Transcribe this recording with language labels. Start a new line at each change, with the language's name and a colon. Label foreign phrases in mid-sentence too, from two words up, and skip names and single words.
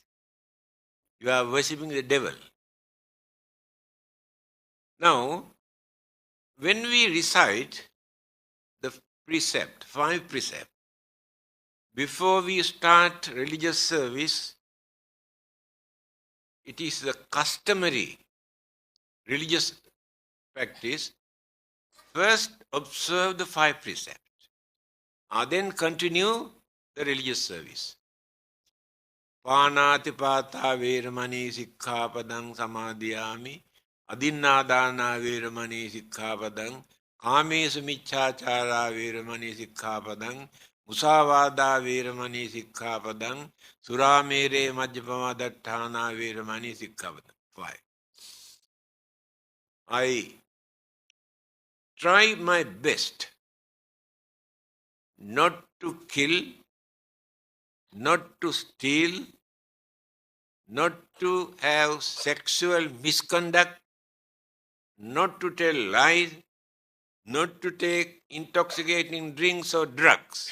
English: You are worshipping the devil. Now, when we recite the precept, 5 precepts, before we start religious service, it is the customary religious practice. First, observe the 5 precepts. Then continue the religious service.
Pali: Pānātipātā veramani sikkhapadang samadhiyāmi adinnādānā veramani sikkhapadang kāmesu miccācārā veramani sikkhapadang Musavada Veramani Sikkhapadam, Suramere Majjapama Dattana Veramani Sikkhapadam.
English: 5. I try my best not to kill, not to steal, not to have sexual misconduct, not to tell lies, not to take intoxicating drinks or drugs.